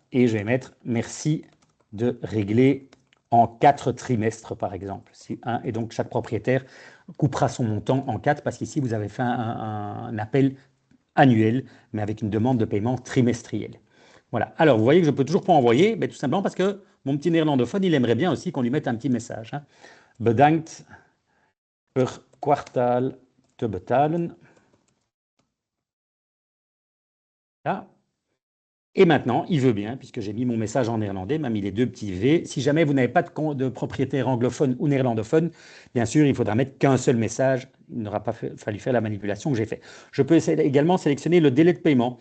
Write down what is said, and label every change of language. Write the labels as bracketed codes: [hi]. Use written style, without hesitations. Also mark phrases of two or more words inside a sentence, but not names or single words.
[fr] Et je vais mettre merci de régler en 4 trimestres, par exemple. Et donc, chaque propriétaire coupera son montant en 4 parce qu'ici, vous avez fait un appel annuel, mais avec une demande de paiement trimestrielle. Voilà. Alors, vous voyez que je ne peux toujours pas envoyer, mais tout simplement parce que mon petit néerlandophone, il aimerait bien aussi qu'on lui mette un petit message. Hein. [nl] Bedankt per kwartaal te betalen. [fr] Là. Et maintenant, il veut bien, puisque j'ai mis mon message en néerlandais, m'a mis les 2 petits V. Si jamais vous n'avez pas de propriétaire anglophone ou néerlandophone, bien sûr, il faudra mettre qu'un seul message. Il n'aura pas fallu faire la manipulation que j'ai faite. Je peux également sélectionner le délai de paiement.